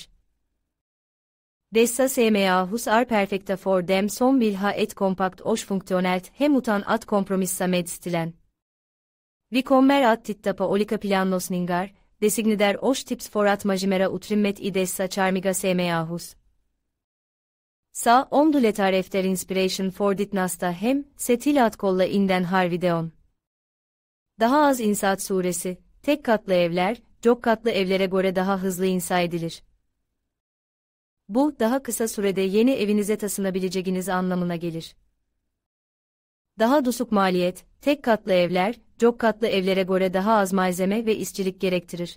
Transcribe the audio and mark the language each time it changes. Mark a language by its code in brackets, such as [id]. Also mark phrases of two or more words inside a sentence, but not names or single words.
[sv] Dessa CMA-hus är perfekta för dem som vill ha ett kompakt och funktionellt hem utan att kompromissa med stilen. Vi kommer att titta på olika planlösningar, designer och tips för att maximera utrymmet i dessa charmiga CMA-hus. Så om du letar efter inspiration för ditt nästa hem, se till att kolla in den här videon. [tr] Daha az inşaat süresi, tek katlı evler, çok katlı evlere göre daha hızlı inşa edilir. Bu, daha kısa sürede yeni evinize taşınabileceğiniz anlamına gelir. Daha düşük maliyet, tek katlı evler, çok katlı evlere göre daha az malzeme ve işçilik gerektirir.